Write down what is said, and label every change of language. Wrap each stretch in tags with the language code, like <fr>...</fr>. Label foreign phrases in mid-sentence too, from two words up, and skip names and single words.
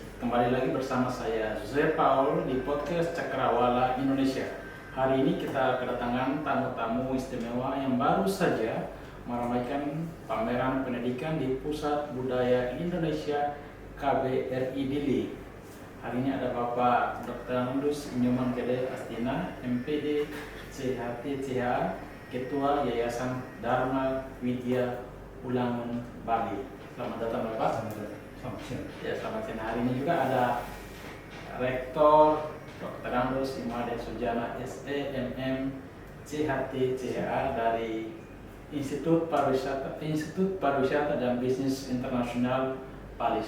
<id>kembali lagi bersama saya Jose Paul di podcast Cakrawala Indonesia. Hari ini kita kedatangan tamu-tamu istimewa yang baru saja meramaikan pameran pendidikan di Pusat Budaya Indonesia KBRI Dili. Hari ini ada Bapak Dr. Andus Nyoman Gede Astina, MPD CHTCH, Ketua Yayasan Dharma Widya Ulangun Bali. Selamat datang Bapak. Selamat siang. Ya, selamat siang. Hari ini juga ada Rektor Dr. Andus Imade Sujana SEMM CHTCH dari Institut Pariwisata dan Bisnis Internasional Bali.</id>